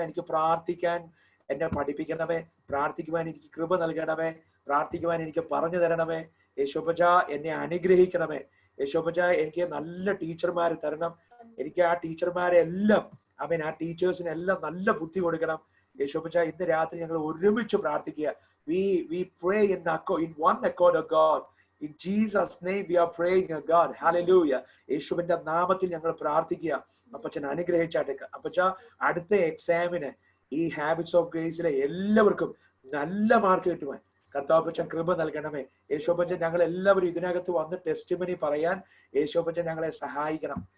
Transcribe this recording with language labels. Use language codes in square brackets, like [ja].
[ml] എനിക്ക് പ്രാർത്ഥിക്കാൻ എന്നെ പഠിപ്പിക്കണമേ. പ്രാർത്ഥിക്കുവാൻ എനിക്ക് കൃപ നൽകണമേ. പ്രാർത്ഥിക്കുവാൻ എനിക്ക് പറഞ്ഞു തരണമേ. യേശോബജ. എന്നെ അനുഗ്രഹിക്കണമേ. യേശോബജ. എനിക്ക് നല്ല ടീച്ചർമാർ തരണം. എനിക്ക് ആ ടീച്ചർമാരെ എല്ലാം ആമേൻ, ആ ടീച്ചേഴ്സിനെല്ലാം നല്ല ബുദ്ധി കൊടുക്കണം. യേശോബജ. ഇന്ന് രാത്രി ഞങ്ങൾ ഒരുമിച്ച് പ്രാർത്ഥിക്കുക. [en] We pray in one accord of God. In Jesus' name we are praying, God. Hallelujah. [ml] യേശുവിന്റെ നാമത്തിൽ ഞങ്ങൾ പ്രാർത്ഥിക്കുക. അപ്പച്ചൻ അനുഗ്രഹിച്ചാട്ടെ. അപ്പച്ച അടുത്ത എക്സാമിന് ഈ ഹാബിറ്റ്സ് ഓഫ് ഗ്രേസിലെ എല്ലാവർക്കും നല്ല മാർക്ക് കിട്ടുവാൻ കർത്താവപ്പച്ചൻ കൃപ നൽകണമേ. യേശോപ്പച്ചൻ. ഞങ്ങൾ എല്ലാവരും ഇതിനകത്ത് വന്ന് ടെസ്റ്റിമണി പറയാൻ യേശോപ്പച്ചൻ ഞങ്ങളെ സഹായിക്കണം.